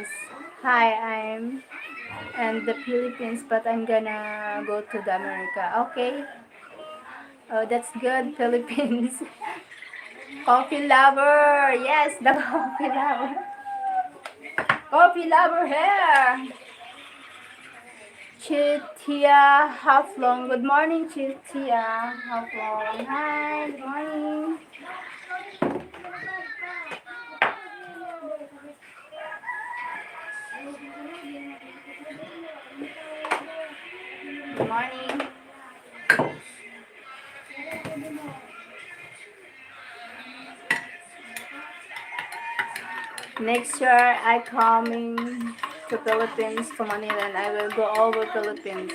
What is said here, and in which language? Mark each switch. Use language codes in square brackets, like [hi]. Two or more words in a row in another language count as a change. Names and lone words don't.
[en] Hi, I'm in the Philippines, but I'm gonna go to the America. Okay. Oh, that's good, Philippines. Coffee lover. Yes, the coffee lover. Coffee lover here. Chitia Haflong. Good morning, Chitia Haflong. Hi, good morning. Good morning. Next year, I coming to Philippines, to Manila, and I will go over Philippines.